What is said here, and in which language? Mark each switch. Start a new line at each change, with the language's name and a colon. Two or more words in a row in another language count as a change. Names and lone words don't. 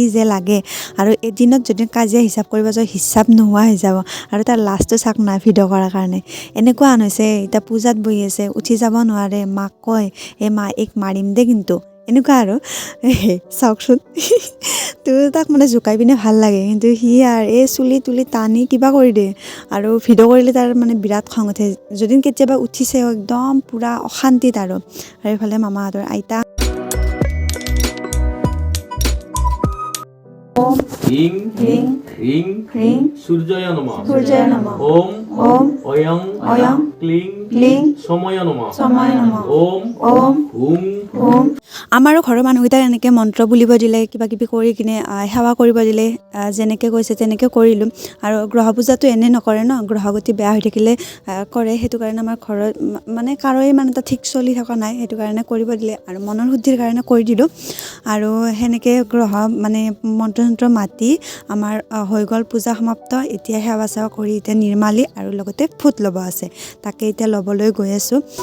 Assamese: যে লাগে আৰু এদিনত যদি কাজিয়া হিচাপ কৰিব যাওঁ হিচাপ নোহোৱা হৈ যাব আৰু তাৰ লাষ্টটো চাক না ভিডিঅ' কৰাৰ কাৰণে এনেকুৱা হৈছে এতিয়া পূজাত বহি আছে উঠি যাব নোৱাৰে মাক কয় মা এইক মাৰিম দে কিন্তু এনেকুৱা আৰু চাওকচোন তো তাক মানে জোকাই পিনে ভাল লাগে কিন্তু সি আৰু এই চুলি তুলি টানি কিবা কৰি দিয়ে আৰু ভিডিঅ' কৰিলে তাৰ মানে বিৰাট খং উঠে যদি কেতিয়াবা উঠিছে একদম পূৰা অশান্তিত আৰু এইফালে মামাহঁতৰ আইতা
Sanskrit: ह्रीं ह्रीं ह्रीं सूर्याय नमः ओम ওম অয়ং অয়ং ক্লিং ক্লিং সময় নমঃ সময় নমঃ ওম ওম হুম ওম
Assamese: আমাৰো ঘৰৰ মানুহকেইটাক এনেকৈ মন্ত্ৰ বুলিব দিলে কিবা কিবি কৰি কিনে সেৱা কৰিব দিলে যেনেকৈ কৈছে তেনেকৈ কৰিলোঁ আৰু গ্ৰহ পূজাটো এনেই নকৰে ন গ্ৰহগতি বেয়া হৈ থাকিলে কৰে সেইটো কাৰণে আমাৰ ঘৰত মানে কাৰোৱে মানে এটা ঠিক চলি থকা নাই সেইটো কাৰণে কৰিব দিলে আৰু মনৰ শুদ্ধিৰ কাৰণে কৰি দিলোঁ আৰু সেনেকৈ গ্ৰহ মানে মন্ত্ৰ চন্ত্ৰ মাতি আমাৰ হৈ গ'ল পূজা সমাপ্ত এতিয়া সেৱা চেৱা কৰি এতিয়া নিৰ্মালি আৰু লগতে ফুট ল'ব আছে তাকে এতিয়া ল'বলৈ গৈ আছোঁ